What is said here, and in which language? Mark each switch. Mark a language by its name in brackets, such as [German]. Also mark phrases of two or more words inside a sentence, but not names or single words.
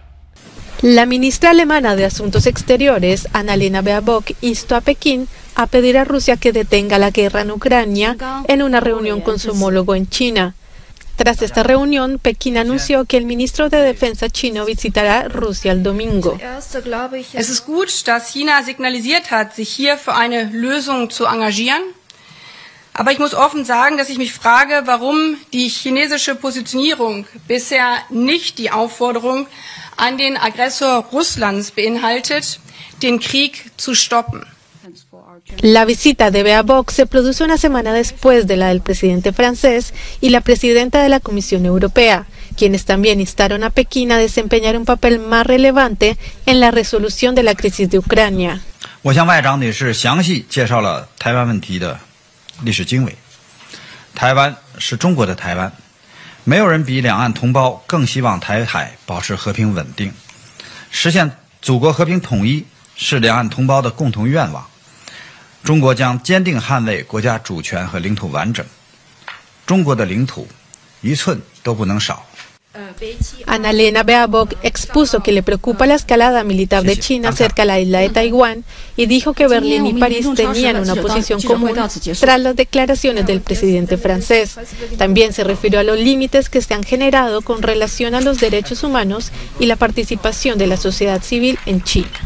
[Spanish] La ministra alemana de Asuntos Exteriores, Annalena Baerbock, instó a Pekín a pedir a Rusia que detenga la guerra en Ucrania en una reunión con su homólogo en China. Tras esta reunión, Pekín anunció que el ministro de Defensa chino visitará Rusia el domingo. [German] Es ist gut, dass China signalisiert hat, sich hier für eine Lösung zu engagieren. Aber ich muss offen sagen, dass ich mich frage, warum die chinesische Positionierung bisher nicht die Aufforderung an den Aggressor Russlands beinhaltet, den Krieg zu stoppen. [Spanish] La visita de Baerbock se produce una semana después de la del presidente francés y la presidenta de la Comisión Europea, quienes también instaron a Pekín a desempeñar un papel más relevante en la resolución de la crisis de Ucrania. [Chinese] 我向外长女士详细介绍了台湾问题的历史经纬。台湾是中国的台湾，没有人比两岸同胞更希望台海保持和平稳定，实现祖国和平统一是两岸同胞的共同愿望。中国将坚定捍卫国家主权和领土完整，中国的领土一寸都不能少。 [Spanish] Annalena Baerbock expuso que le preocupa la escalada militar de China cerca de la isla de Taiwán y dijo que Berlín y París tenían una posición común tras las declaraciones del presidente francés. También se refirió a los límites que se han generado con relación a los derechos humanos y la participación de la sociedad civil en China.